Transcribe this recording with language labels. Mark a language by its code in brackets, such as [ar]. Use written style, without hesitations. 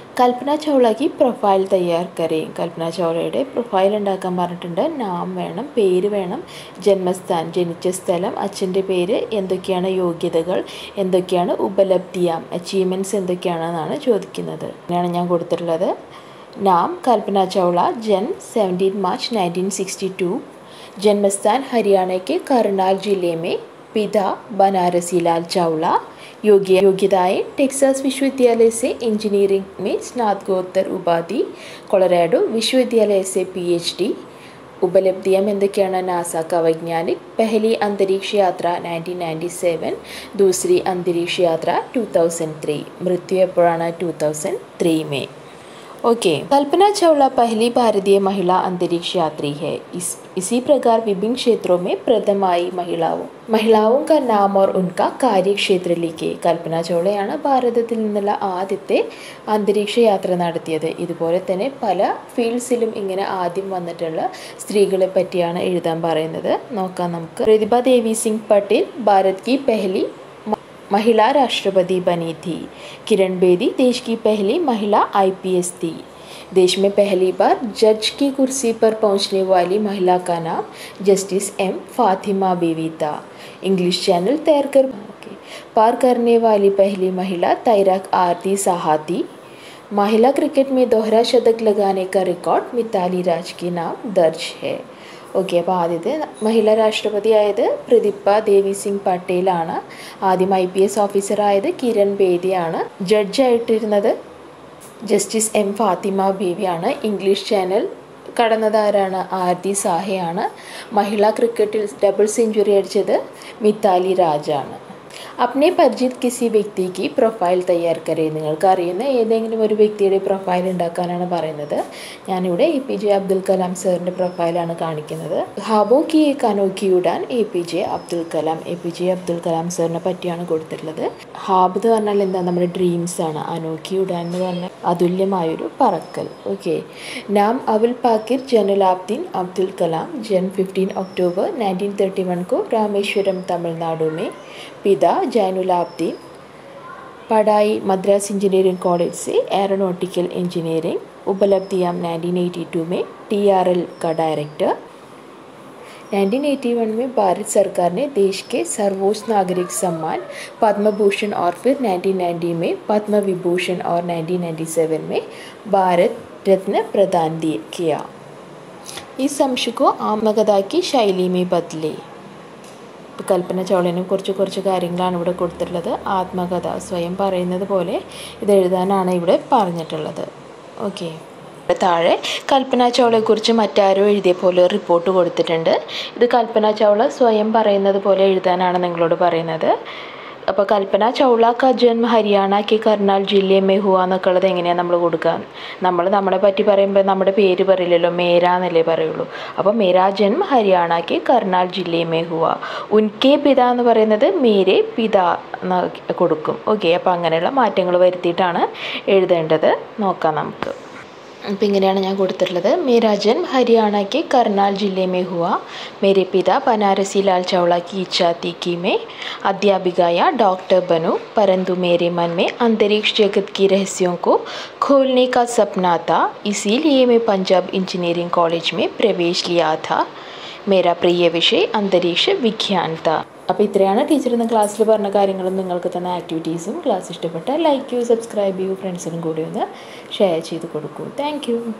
[ml] കൽപ്പന ചൗളയ്ക്ക് profile [hi] തയ്യാർ കരയും. [ml] കൽപ്പന ചൗളയുടെ profile ഉണ്ടാക്കാൻ പറഞ്ഞിട്ടുണ്ട്. നാം വേണം, പേര് വേണം, ജന്മസ്ഥാൻ ജനിച്ച സ്ഥലം, അച്ഛൻ്റെ പേര്, എന്തൊക്കെയാണ് യോഗ്യതകൾ, എന്തൊക്കെയാണ് ഉപലബ്ധിയാം അച്ചീവ്മെൻറ്റ്സ് എന്തൊക്കെയാണെന്നാണ് ചോദിക്കുന്നത്. അങ്ങനെയാണ് ഞാൻ കൊടുത്തിട്ടുള്ളത്. [hi] नाम कल्पना चावला, जन्म 17 मार्च 1962, जन्मस्थान हरियाणा के करनाल जिले में, पिता बनारसी लाल चावला, योग्यताएं टेक्सास विश्वविद्यालय से इंजीनियरिंग में स्नातकोत्तर उपाधि, कोलोराडो विश्वविद्यालय से PhD। [ml] उपलब्धियां എന്തൊക്കെയാണ്? [hi] नासा का वैज्ञानिक पहली अंतरिक्ष यात्रा 1997, दूसरी अंतरिक्ष यात्रा 2003, मृत्यु एപ്പോഴാണ്? 2003 में। ओके, कल्पना चावला पहली भारतीय महिला अंतरिक्ष यात्री है। इसी प्रकार विभिन्न क्षेत्रों में प्रथम आई महिलाओं का नाम और उनका कार्यक्षेत्र लिखे। [ml] കൽപ്പന ചൗളയാണ് ഭാരതത്തിൽ നിന്നുള്ള ആദ്യത്തെ അന്തരീക്ഷ യാത്ര നടത്തിയത്. ഇതുപോലെ തന്നെ പല ഫീൽഡ്സിലും ഇങ്ങനെ ആദ്യം വന്നിട്ടുള്ള സ്ത്രീകളെ പറ്റിയാണ് എഴുതാൻ പറയുന്നത്. നോക്കാം നമുക്ക്. [hi] പ്രതിഭ ദേവി സിംഗ് പട്ടേൽ भारत की पहली महिला राष्ट्रपति बनी थी। किरण बेदी देश की पहली महिला IPS थी। देश में पहली बार जज की कुर्सी पर पहुंचने वाली महिला का नाम जस्टिस M फातिमा बीवी था। इंग्लिश चैनल तैरकर पार करने वाली पहली महिला तैराक आरती साहा थी। महिला क्रिकेट में दोहरा शतक लगाने का रिकॉर्ड मिताली राज के नाम दर्ज है। [ml] ഓക്കെ, അപ്പോൾ ആദ്യത്തെ മഹിളാ രാഷ്ട്രപതി ആയത് പ്രതിഭ ദേവി സിംഗ് പട്ടേലാണ്. ആദ്യം IPS ഓഫീസറായത് Kiran ബേദിയാണ്. ജഡ്ജായിട്ടിരുന്നത് justice M Fathima ബീവിയാണ്. English channel കടന്നതാരാണ്? ആരതി സാഹയാണ്. മഹിളാ ക്രിക്കറ്റിൽ ഡബിൾ സെഞ്ചുറി അടിച്ചത് മിതാലി രാജാണ്. [hi] अपने പരിചിത किसी വ്യക്തി की പ്രൊഫൈൽ തയ്യാർ കരേ. [ml] നിങ്ങൾക്ക് അറിയുന്ന ഏതെങ്കിലും ഒരു വ്യക്തിയുടെ പ്രൊഫൈൽ ഉണ്ടാക്കാനാണ് പറയുന്നത്. ഞാനിവിടെ APJ അബ്ദുൽ കലാം സാറിൻ്റെ പ്രൊഫൈലാണ് കാണിക്കുന്നത്. [hi] ഹാബോ കി ഏക് അനോഖി ഉഡാൻ [ml] APJ അബ്ദുൽ കലാം. APJ അബ്ദുൽ കലാം സാറിനെ പറ്റിയാണ് കൊടുത്തിട്ടുള്ളത്. ഹാബ് എന്ന് പറഞ്ഞാൽ എന്താ? നമ്മുടെ ഡ്രീംസ് ആണ്. അനോഖി ഉഡാൻ എന്ന് പറഞ്ഞാൽ അതുല്യമായൊരു പറക്കൽ. ഓക്കെ, നാം [hi] അബുൽ പാക്കിർ ജൈനുലാബ്ദീൻ അബ്ദുൽ कलाम जन्म 15 अक्टूबर 1931 को रामेश्वरम तमिलनाडु में। पिता जैनुलाब्दीन। पढ़ाई मद्रास इंजीनियरिंग कॉलेज से एरोनॉटिकल इंजीनियरिंग। उपलब्धियां 1982 में TRL का डायरेक्टर। 1981 में भारत सरकार ने देश के सर्वोच्च नागरिक सम्मान पद्म भूषण और फिर 1990 में पद्म विभूषण और 1997 में भारत रत्न प्रदान किया। इस अंश को आत्मकथा की शैली में बदले. [ml] കൽപ്പന ചൗളനെ കുറച്ച് കാര്യങ്ങളാണ് ഇവിടെ കൊടുത്തിട്ടുള്ളത്. ആത്മകഥ, സ്വയം പറയുന്നത് പോലെ ഇത് എഴുതാനാണ് ഇവിടെ പറഞ്ഞിട്ടുള്ളത്. ഓക്കെ, താഴെ കൽപ്പന ചൗളയെക്കുറിച്ച് മറ്റാരോ എഴുതിയ പോലെ റിപ്പോർട്ട് കൊടുത്തിട്ടുണ്ട്. ഇത് കൽപ്പന ചൗള സ്വയം പറയുന്നത് പോലെ എഴുതാനാണ് നിങ്ങളോട് പറയുന്നത്. അപ്പോൾ [hi] കൽപ്പന ചൗള കാ ജന്മ ഹരിയാന കെ കർണാൽ ജില്ലേ മേ ഹുവ [ml] എന്നൊക്കെ ഉള്ളത് എങ്ങനെയാണ് നമ്മൾ കൊടുക്കുക? നമ്മളെ പറ്റി പറയുമ്പോൾ നമ്മുടെ പേര് പറയില്ലല്ലോ, മേര എന്നല്ലേ പറയുള്ളൂ. അപ്പോൾ [hi] മേരാ ജന്മ ഹരിയാന കെ കർണാൽ ജില്ലേ മേ ഹുവ. ഉൻകെ പിത [ml] എന്ന് പറയുന്നത് [hi] മേരെ പിത [ml] എന്ന് കൊടുക്കും. ഓക്കെ, അപ്പോൾ അങ്ങനെയുള്ള മാറ്റങ്ങൾ വരുത്തിയിട്ടാണ് എഴുതേണ്ടത്. നോക്കാം നമുക്ക്. അപ്പോൾ ഇങ്ങനെയാണ് ഞാൻ കൊടുത്തിട്ടുള്ളത്. [hi] मेरा जन्म हरियाणा के करनाल ജില്ലേ में हुआ। मेरे पिता बनारसी लाल चावला की इच्छा थी कि मैं अध्यापिका या डॉक्टर बनूं, परंतु मेरे मन में अंतरिक्ष जगत की रहस्यों को खोलने का सपना था, इसीलिए मैं पंजाब इंजीनियरिंग कॉलेज में प्रवेश लिया था। मेरा प्रिय विषय अंतरिक्ष विज्ञान था. [ml] അപ്പോൾ ഇത്രയാണ് ടീച്ചർ ഇന്ന് ക്ലാസ്സിൽ പറഞ്ഞ കാര്യങ്ങളും നിങ്ങൾക്ക് തന്ന ആക്ടിവിറ്റീസും. ക്ലാസ് ഇഷ്ടപ്പെട്ടാൽ ലൈക്ക് ചെയ്യൂ, സബ്സ്ക്രൈബ് ചെയ്യൂ, ഫ്രണ്ട്സിനും കൂടി ഒന്ന് ഷെയർ ചെയ്ത് കൊടുക്കൂ. [en] Thank you.